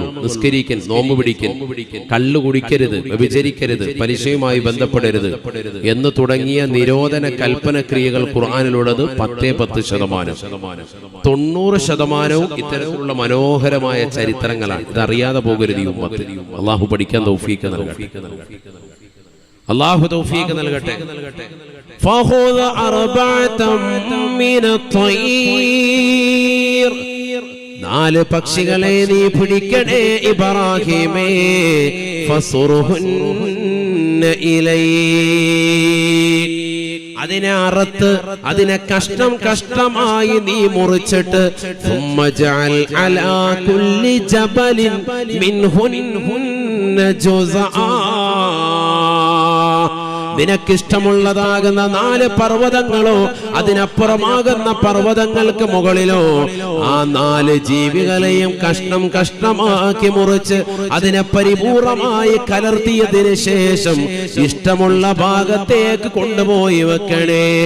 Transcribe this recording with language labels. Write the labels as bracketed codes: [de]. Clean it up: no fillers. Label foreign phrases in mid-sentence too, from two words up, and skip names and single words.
[ml] നിസ്കരിക്കൻ, നോമ്പ് പിടിക്കൻ, കള്ളു കുടിക്കരുത്, വ്യഭിചരിക്കരുത്, പലിശയുമായി ബന്ധപ്പെടരുത് എന്ന് തുടങ്ങിയ നിരോധന കൽപ്പന ക്രിയകൾ ഖുർആനിലുള്ളത് 10%. 90% ഇത്തരത്തിലുള്ള മനോഹരമായ ചരിത്രങ്ങളാണ്. ഇതറിയാതെ പോകരുത് ഈ ഉമ്മത്ത്. അല്ലാഹു പഠിക്കാൻ തൗഫീഖ് നൽകട്ടെ. അല്ലാഹു തൗഫീഖ് നൽകട്ടെ. [ar] فخذ أربعة من الطير [ml] 4 പക്ഷികളെ നീ പിടിക്കണേ ഇബ്രാഹിമേ. [ar] فصرهن إليك, [ml] അതിനെ അറുത്ത് അതിനെ കഷ്ടമായി നീ മുറിച്ചിട്ട് [ar] ثم اجعل على كل جبل منهن جزءا, [ml] നിനക്കിഷ്ടമുള്ളതാകുന്ന 4 പർവ്വതങ്ങളോ അതിനപ്പുറമാകുന്ന പർവ്വതങ്ങൾക്ക് മുകളിലോ ആ 4 ജീവികളെയും കഷ്ടമാക്കി മുറിച്ച് അതിനെ പരിപൂർണമായി കലർത്തിയതിനു ശേഷം ഇഷ്ടമുള്ള ഭാഗത്തേക്ക് കൊണ്ടുപോയി വെക്കണേ.